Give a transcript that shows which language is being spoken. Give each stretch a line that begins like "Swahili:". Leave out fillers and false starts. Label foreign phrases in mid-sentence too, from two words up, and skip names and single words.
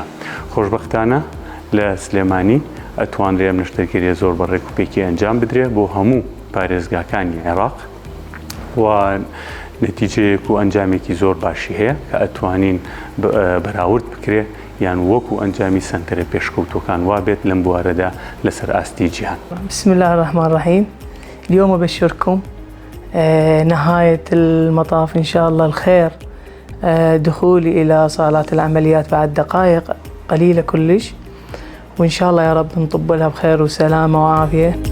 Central Kurdish: خۆشبەختانە لە سلێمانی ئەتوانرێ ئەم نەشتەرگەریە زۆر بەڕێک و پێکی ئەنجام بدرێت بۆ هەموو پارێزگاکانی عێراق، و نەتیجەیەک و ئەنجامێکی زۆر باشی هەیە کە ئەتوانین بەراورد بکرێت یان وەکو ئەنجامی سنتەرە پێشکەوتوەکان وابێت لەم بوارەدا لەسەر ئاستی جیهان.
Arabic: بسم الله الرحمن الرحيم. اليوم أبشركم نهاية المطاف إن شاء الله الخير، دخولي إلى صالات العمليات بعد دقائق قليلة كلش، وإن شاء الله يا رب نطب لها بخير وسلامة وعافية.